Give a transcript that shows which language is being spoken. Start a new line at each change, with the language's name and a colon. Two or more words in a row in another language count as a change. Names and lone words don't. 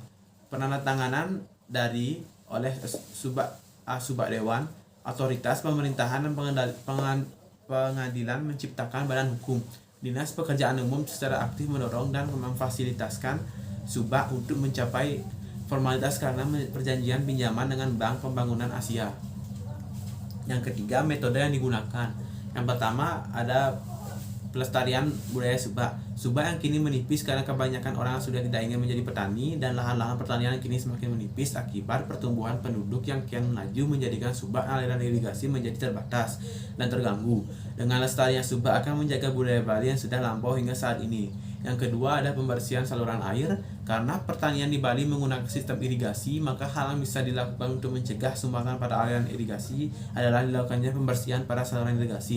Indonesian: Penandatanganan oleh subak dewan, otoritas pemerintahan dan pengadilan menciptakan badan hukum. Dinas Pekerjaan Umum secara aktif mendorong dan memfasilitasikan subak untuk mencapai formalitas karena perjanjian pinjaman dengan Bank Pembangunan Asia. Yang ketiga, metode yang digunakan. Yang pertama ada pelestarian budaya subak. Subak yang kini menipis karena kebanyakan orang sudah tidak ingin menjadi petani dan lahan-lahan pertanian yang kini semakin menipis akibat pertumbuhan penduduk yang kian melaju menjadikan subak aliran irigasi menjadi terbatas dan terganggu. Dengan lestarinya subak akan menjaga budaya Bali yang sudah lampau hingga saat ini. Yang kedua ada pembersihan saluran air. Karena pertanian di Bali menggunakan sistem irigasi, maka hal yang bisa dilakukan untuk mencegah sumbangan pada aliran irigasi adalah dilakukannya pembersihan pada saluran irigasi.